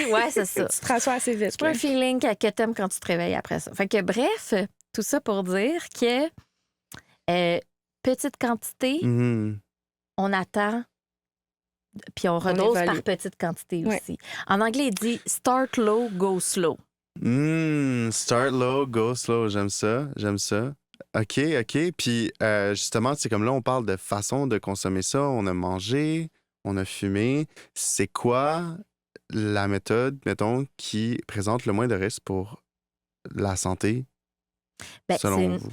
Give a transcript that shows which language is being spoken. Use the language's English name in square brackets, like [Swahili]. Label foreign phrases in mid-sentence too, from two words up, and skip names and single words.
[French] Ouais, c'est ça. Tu te rassois assez vite. C'est pas un feeling que t'aimes quand tu te réveilles après ça. Fait que bref, tout ça pour dire que petite quantité, on attend, puis on redose par petite quantité aussi. En anglais, il dit « [English] start low, go slow ». Start low, go slow. [French] J'aime ça. OK. Puis, justement, c'est comme là, on parle de façon de consommer ça. On a mangé, on a fumé. C'est quoi la méthode, mettons, qui présente le moins de risques pour la santé, selon vous?